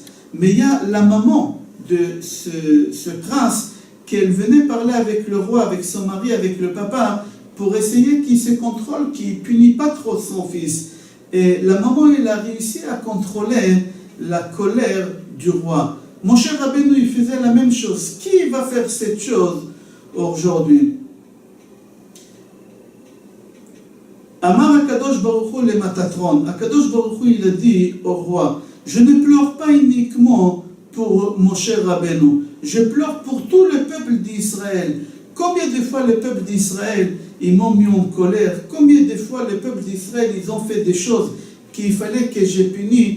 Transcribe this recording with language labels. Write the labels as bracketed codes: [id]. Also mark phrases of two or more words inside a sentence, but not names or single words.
[fr] Mais il y a la maman de ce prince qu'elle venait parler avec le roi, avec son mari, avec le papa, pour essayer qu'il se contrôle, qu'il ne punit pas trop son fils. Et la maman, elle a réussi à contrôler la colère du roi. Mon cher Rabbeinu, il faisait la même chose. Qui va faire cette chose aujourd'hui? [he] אמר הקדוש ברוך הוא ל מטטרון. הקדוש ברוך הוא, [fr] il a dit au roi, je ne pleure pas uniquement pour mon cher Rabbeinu, je pleure pour tout le peuple d'Israël. Combien de fois le peuple d'Israël, ils m'ont mis en colère? Combien de fois le peuple d'Israël, ils ont fait des choses qu'il fallait que j'ai puni?